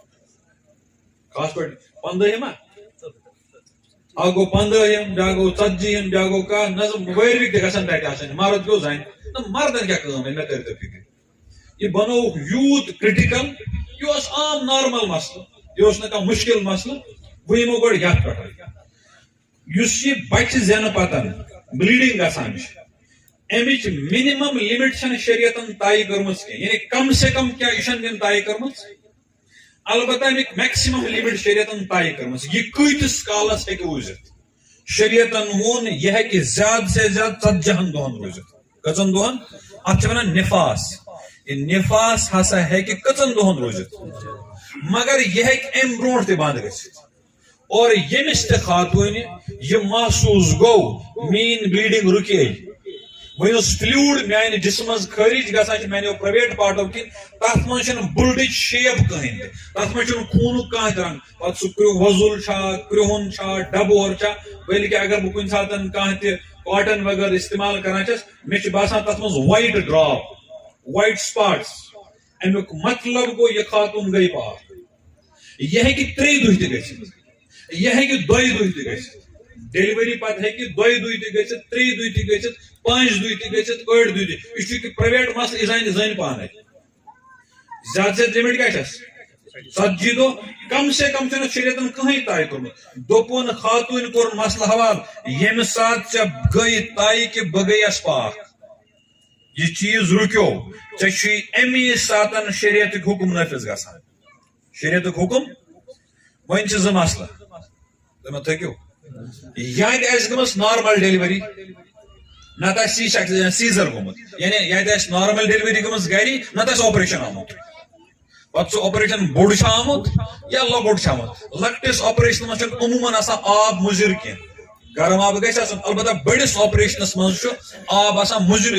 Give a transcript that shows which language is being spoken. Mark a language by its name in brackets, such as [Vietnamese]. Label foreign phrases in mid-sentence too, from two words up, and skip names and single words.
[Kashmiri] خاص پٲٹھۍ 15 اکھ گوٚو 15 بیٛاکھ گوٚو 40 بیٛاکھ گوٚو کاہ نظم وٲروِک تہِ گژھن تَتہِ آسٕنۍ مرد پیوٚو زَنہِ نہ مردن کیٛاہ کٲم مےٚ کٔرۍ تو فِکر یہِ بنووُکھ یوٗت کرٹیکل یہِ اوس عام نارمل مسلہٕ یہِ اوس نہٕ کانٛہہ مُشکل مسلہٕ بہٕ یِمو گۄڈٕ یتھ پٮ۪ٹھ یُس یہِ بچہِ زینہٕ پتن بلیڈنگ گژھان چھِ امچ [English] minimum limit [Kashmiri] چھن شریعتن طے کرمژ یعنی [Urdu] کم سے کم [Kashmiri] کیا یہ طے کرمژ البتہ امیک [English] maximum limit [Kashmiri] شریعتن طے کرمژ یہ کتس کالس ہیکہ روزت شریعتن وون یہ ہیکہ [Urdu] زیادہ سے زیادہ [Kashmiri] 40 دہن روزت کچن دہن ات ونان نفاس یہ نفاس ہسا ہیکہ کچن دہن روزت مگر یہ ہیکہ ام برونٹ تہ بند گژھت اور یمس تہ خاتون یہ محسوس گو مین بلیڈنگ رکے ونس فلوڈ میانہ جسم مز خارج گژھان میانو پرائیویٹ پارٹو کن تر مز بلڈچ شیپ کہین تر مز خون کھانا رنگ پتہ سہ وضل کرہن ڈبور بلکہ اگر بہ کن سات کاٹن وغیرہ استعمال کران مے باسان تر مز [English] white drop white spots [Kashmiri] امیک مطلب گو یہ خاتون گئی پاک یہ ہیکہ 3 دہ تہ گژھت یہ ہیکہ 2 دہ تہ گژھت ڈیلیوری پتہ ہیکہ 2 دہ تہ گژھت 3 دہ تہ گژھت 5 دہ تہ گژھت 8 دہ تہ یہ پرائیویٹ مسئلہ یہ زن پانے زیادہ سے لمٹ کیا 40 دہ [Urdu] کم سے کم [Kashmiri] چھ شریعتن کہیں طے کورمت دوپن خاتون کور مسئلہ حوالہ یم سات ژےٚ گئی طے کہ بہ گیس پاک یہ چیز رکیو ژےٚ امی ساتن شریعتک حکم نافذ گژھان شریعتک حکم ون چھ 2 مسئلہ تمہ تھکیو یاد آس گمس [English] normal delivery [Kashmiri] نت سیزر گومت یعنی یاد آس [English] normal delivery [Kashmiri] گمس گری نت آپریشن آمت پتہ سہ آپریشن بوڑ آمت یا لۄکُٹ آمت لۄکٹس آپریشن مز عموماً آسان آب مضر کی گرم آب گژھِ آسُن البتہ بٔڑِس آپریشنس منٛز چھُ آب آسان مُضِر